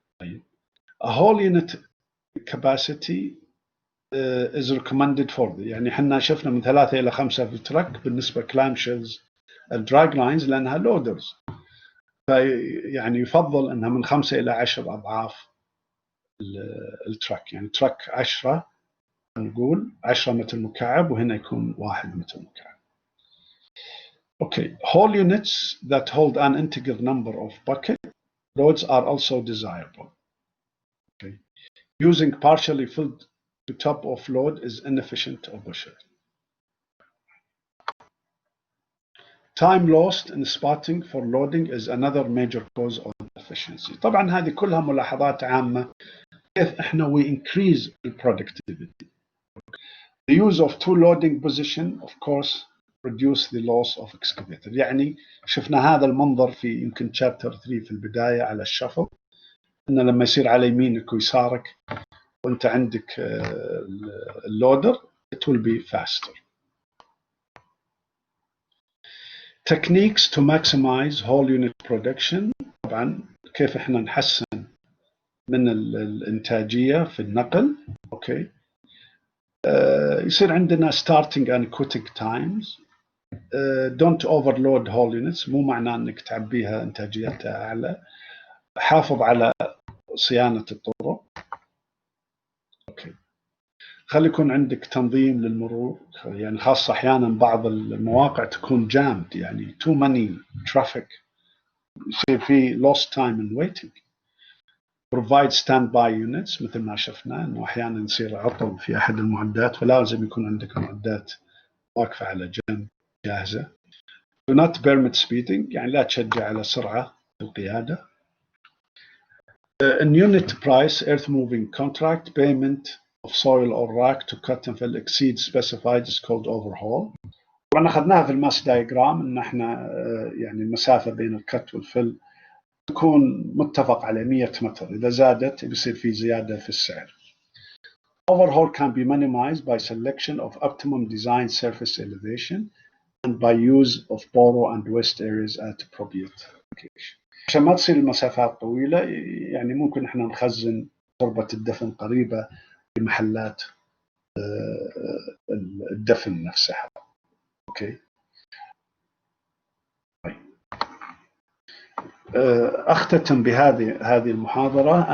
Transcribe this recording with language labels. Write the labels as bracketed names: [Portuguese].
[Arabic] طيب، [English] a whole unit capacity is recommended for the، [Arabic] يعني احنا شفنا من 3 إلى 5 في التراك بالنسبة كلام شيلز الدراج لاينز لأنها لودرز، فيعني يفضل أنها من 5 إلى 10 أضعاف التراك. يعني تراك 10 نقول 10 متر مكعب، وهنا يكون 1 متر مكعب. [English] Okay, whole units that hold an integer number of bucket loads are also desirable. Okay, using partially filled to top of load is inefficient or bullshit. Time lost in spotting for loading is another major cause of inefficiency. [Arabic] طبعا هذه كلها ملاحظات عامة كيف احنا [English] we increase the productivity. The use of two loading position of course reduce the loss of excavator. [Arabic] يعني شفنا هذا المنظر في يمكن chapter 3 في البداية على الشفل، إنه لما يصير على يمينك ويسارك وأنت عندك اللودر [English] it will be faster. Techniques to maximize whole unit production. [Arabic] طبعا كيف احنا نحسن من الإنتاجية في النقل. اوكي، يصير عندنا [English] starting and quitting times. don't overload whole units، [Arabic] مو معناه انك تعبيها انتاجيتها اعلى. حافظ على صيانة الطرق. اوكي، خلي يكون عندك تنظيم للمرور، يعني خاصة احيانا بعض المواقع تكون جامد، يعني [English] too many traffic، [Arabic] يصير في [English] lost time in waiting. provide standby units [Arabic] مثل ما شفنا انه احيانا يصير عطل في احد المعدات، فلازم يكون عندك معدات واقفة على جنب جاهزة. [English] do not permit speeding، [Arabic] يعني لا تشجع على سرعة القيادة. [English] in unit price earth moving contract payment of soil or rock to cut and fill exceed specified is called overhaul. [Arabic] طبعا اخذناها في الماس دايجرام ان احنا يعني المسافة بين الكت والفل تكون متفق على 100 متر، إذا زادت بيصير في زيادة في السعر. [English] Overhaul can be minimized by selection of optimum design surface elevation and by use of borrow and waste areas at appropriate location. [Arabic] عشان ما تصير المسافات طويلة، يعني ممكن احنا نخزن تربة الدفن قريبة لمحلات الدفن نفسها. اوكي، اختتم بهذه المحاضرة.